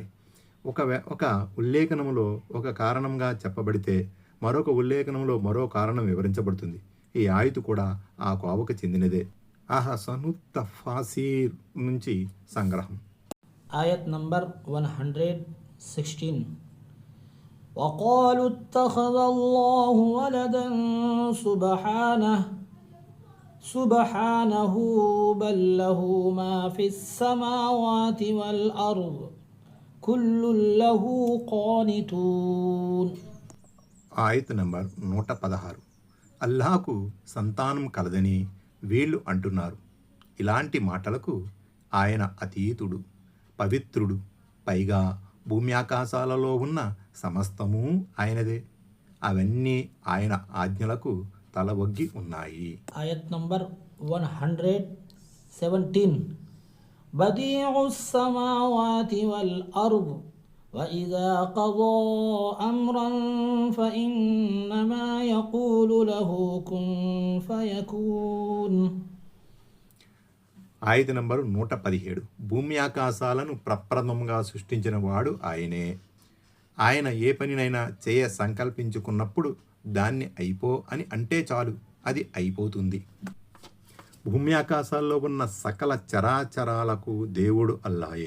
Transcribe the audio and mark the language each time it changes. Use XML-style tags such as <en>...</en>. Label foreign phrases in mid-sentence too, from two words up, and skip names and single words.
<te>ఒక ఉల్లేఖనంలో ఒక కారణంగా చెప్పబడితే మరొక ఉల్లేఖనంలో మరో కారణం వివరించబడుతుంది. ఈ ఆయతు కూడా ఆ కోవకు చెందినదే. అహసను తఫాసీర్ నుంచి సంగ్రహం. ఆయత్ నంబర్ 116.</te> <ar>وقالوا اتخذ الله ولدا سبحانه بل له ما في السماوات والأرض كل له قانتون.</ar> <te>ఆయత్ నంబర్ 116. అల్లాహకు సంతానం కలదని వీళ్ళు అంటున్నారు. ఇలాంటి మాటలకు ఆయన అతీతుడు, పవిత్రుడు. పైగా భూమి ఆకాశాలలో ఉన్న సమస్తము ఆయనదే. అవన్నీ ఆయన ఆజ్ఞలకు తల ఒగ్గి ఉన్నాయి. ఆయత్ నంబర్ 117.</te> <ar>بديع السماوات والأرض وإذا قضى أمرا فإنما يقول له كن فيكون.</ar> <te>ఆయత నంబరు 117. భూమి ఆకాశాలను ప్రప్రథమంగా సృష్టించిన వాడు ఆయనే. ఆయన ఏ పనినైనా చేయ సంకల్పించుకున్నప్పుడు దాన్ని అయిపో అని అంటే చాలు, అది అయిపోతుంది. భూమి ఆకాశాల్లో ఉన్న సకల చరాచరాలకు దేవుడు అల్లాయే.</te>